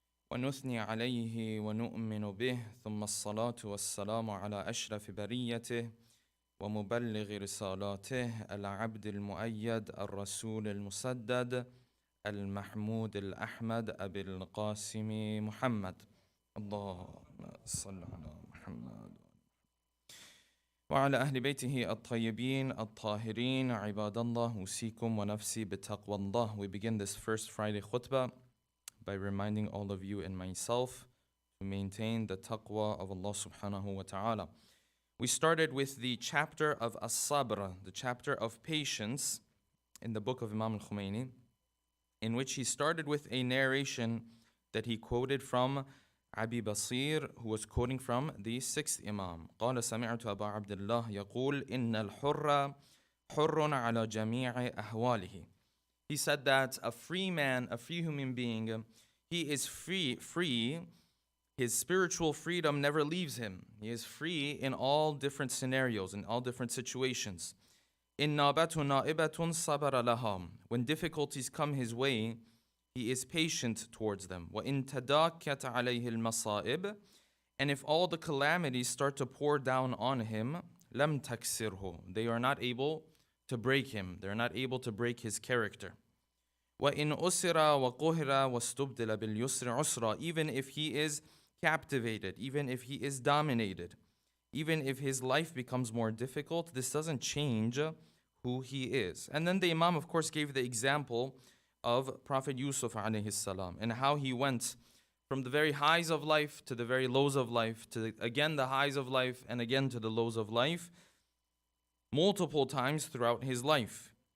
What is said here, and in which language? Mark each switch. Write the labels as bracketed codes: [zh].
[ar] ونثني عليه ونؤمن به ثم الصلاة والسلام على أشرف بريته ومبلغ رسالاته العبد المؤيد الرسول المسدد المحمود الأحمد أبي القاسم محمد اللهم صل على محمد وعلى أهل بيته الطيبين الطاهرين عباد الله أوصيكم ونفسي بتقوى الله. [en] We begin this first Friday khutbah by reminding all of you and myself to maintain the taqwa of Allah subhanahu wa ta'ala. We started with the chapter of As-Sabr, the chapter of patience in the book of Imam al-Khomeini, in which he started with a narration that he quoted from Abi Basir, who was quoting from the sixth Imam. [ar] قال سمعت أبا عبد الله يقول إن الحر حر على جميع أهواله. [en] He said that a free man, a free human being, he is free. His spiritual freedom never leaves him. He is free in all different scenarios, in all different situations. [ar] إن نابته نائبة صبر لها. [en] When difficulties come his way, he is patient towards them. [ar] وإن تداكت عليه المصائب. [en] And if all the calamities start to pour down on him, [ar] لم تكسره. [en] They are not able to break him. They are not able to break his character. [ar] وإن أسر وقهر واستبدل باليسر عسرا. [en] Even if he is captivated, even if he is dominated, even if his life becomes more difficult, this doesn't change who he is. And then the Imam, of course, gave the example of Prophet Yusuf alayhi salam and how he went from the very highs of life to the very lows of life, to again the highs of life and again to the lows of life, multiple times throughout his life.